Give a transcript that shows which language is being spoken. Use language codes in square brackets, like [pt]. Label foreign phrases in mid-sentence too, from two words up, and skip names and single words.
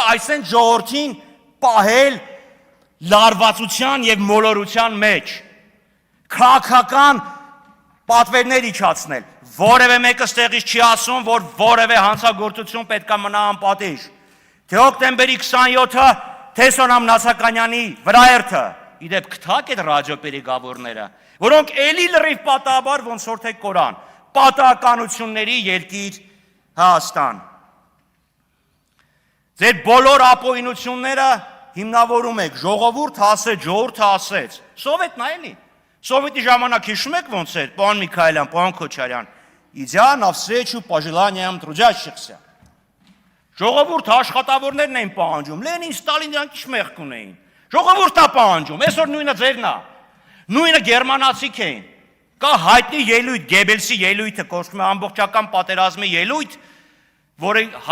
[hy] այսեն ժողովրդին պահել լարվածության եւ մոլորության մեջ, քաղաքական պատվերներ իջացնել, որևէ մեկը ստեղից չի ասում, որ որևէ հանցագործություն պետք է մնա անպատիժ, թե հոկտեմբերի 27-ը, թե Սոնամ Նասականյանի վրաերթը, իդեպ գտակ այդ ռադիոպերեգավորները, որոնք էլի լրիվ պատահաբար ոնց որ թե Կորան, պատահականությունների երկիր Հայաստան։ Ձեր բոլոր ապօրինությունները հիմնավորում եք, ժողովուրդ ասեց, Սովետն է էլի։ Սովետի ժամանակ հիշում եք ոնց էր, պարոն Միքայելյան, պարոն Քոչարյան, [ru] идя навстречу пожеланиям трудящихся։ [hy] Ժողովուրդ աշխատավորներն էին պահանջում, Լենին, Ստալին դրանք ինչ մեղք ունեին։ Ժողովուրդն է պահանջում, այսօր նույնը ձերն է։ Նույնը գերմանացիք էին։ Կա հայտնի ելույթ, Գեբելսի ելույթը, կոչվում է ամբողջական պատերազմի ելույթ, որը հայտնի